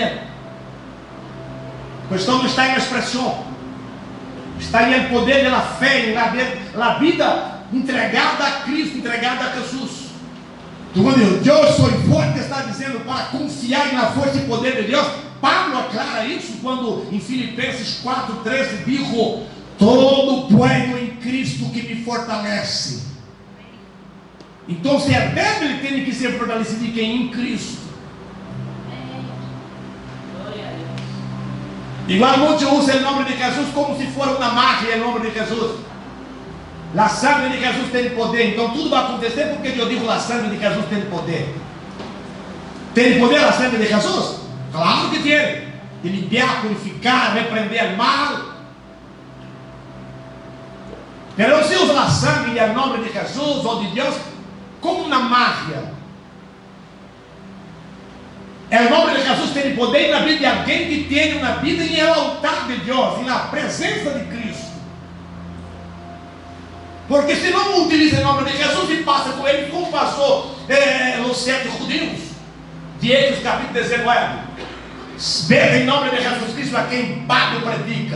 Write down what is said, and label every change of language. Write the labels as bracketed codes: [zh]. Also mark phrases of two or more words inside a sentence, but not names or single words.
[pt] A questão não está em expressão, está em poder da fé, na vida entregada a Cristo, entregada a Jesus. Quando Deus sou forte, está dizendo para confiar na força e poder de Deus. Paulo aclara isso quando em Filipenses 4:13 dijo: [es] Todo puedo [pt] em Cristo que me fortalece. Então, se é débil, ele tem que ser fortalecido de quem? Em Cristo. [es] Igual muchos usan el nombre de Jesús como si fuera una magia el nombre de Jesús. La sangre de Jesús [pt] tem poder. Então tudo vai acontecer porque eu digo [es] la sangre de Jesús [pt] tem poder. Tem poder a sangre de Jesus? Claro que tem. [es] De limpiar, [pt] purificar, repreender o mal. [es] Pero se usa [pt] a sangre e o nome de Jesus ou de Deus como uma magia. O nome de Jesus tem poder na vida de alguém que tem uma vida em el altar de Deus, na presença de Cristo. Porque se não utiliza o nome de Jesus e passa com ele, como passou os 7 judeus, de Hechos capítulo 19, vede em nome de Jesus Cristo a quem Pablo predica.